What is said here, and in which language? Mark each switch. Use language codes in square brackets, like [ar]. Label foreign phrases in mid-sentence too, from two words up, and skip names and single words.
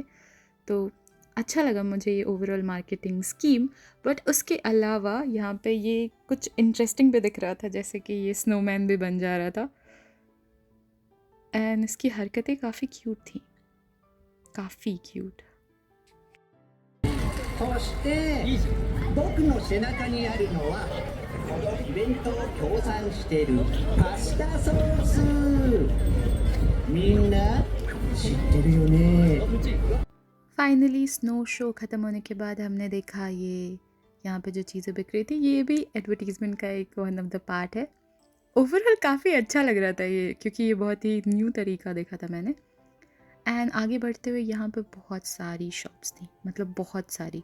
[hi] तो अच्छा लगा मुझे ये [en] overall marketing scheme. [hi] बट उसके अलावा यहाँ पे ये कुछ इंटरेस्टिंग भी दिख रहा था, जैसे कि ये स्नोमैन भी बन जा रहा था एंड इसकी हरकतें काफ़ी क्यूट थी, काफ़ी क्यूट। [ja] そして僕の背中にあるのはこのイベントを協賛しているパスタソース。みんな知ってるよね。 [en] finally snow show [hi] ख़त्म होने के बाद हमने देखा ये यहाँ पे जो चीज़ें बिक रही थी, ये भी एडवर्टीज़मेंट का एक [en] one of the part [hi] है। ओवरऑल काफ़ी अच्छा लग रहा था ये, क्योंकि ये बहुत ही न्यू तरीका देखा था मैंने। एंड आगे बढ़ते हुए यहाँ पे बहुत सारी शॉप्स थी, मतलब बहुत सारी।